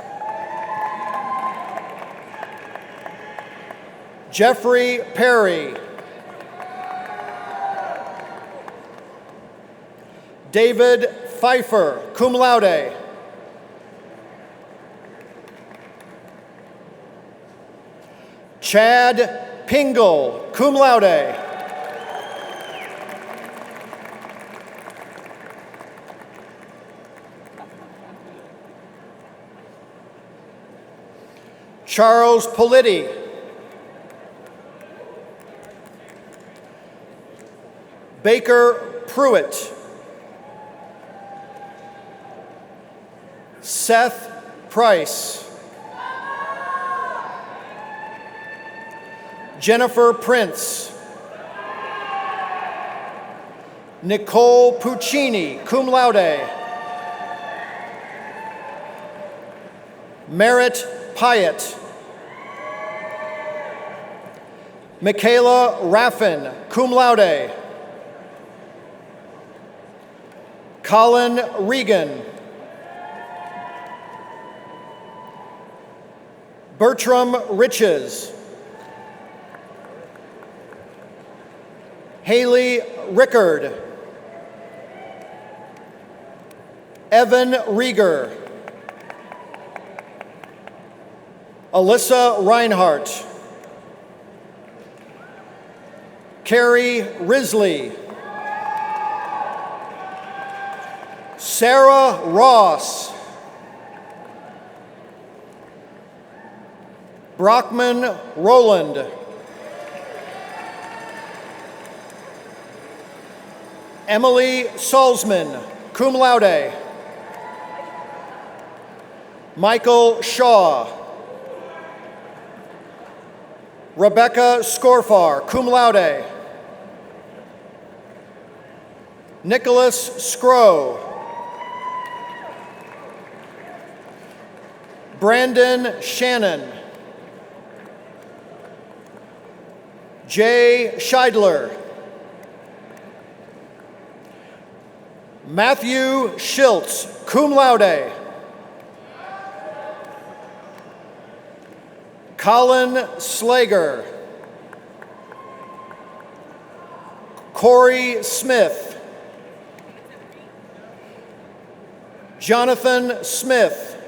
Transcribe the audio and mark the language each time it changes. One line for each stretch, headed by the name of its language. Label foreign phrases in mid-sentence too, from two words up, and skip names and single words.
English: Jeffrey Perry. David Pfeiffer,
Latin: cum laude.
English: Chad Pingle,
Latin: cum laude.
English: Charles Politti. Baker Pruitt. Seth Price. Jennifer Prince. Nicole Puccini,
Latin: cum laude.
English: Merritt Pyatt. Michaela Raffin,
Latin: cum laude.
English: Colin Regan. Bertram Riches. Haley Rickard. Evan Rieger. Alyssa Reinhart. Carrie Risley. Sarah Ross. Brockman Roland. Emily Salzman,
Latin: cum laude.
English: Michael Shaw. Rebecca Scorfar,
Latin: cum laude.
English: Nicholas Scrow. Brandon Shannon. Jay Scheidler. Matthew Schiltz,
Latin: cum laude.
English: Colin Slager. Corey Smith. Jonathan Smith.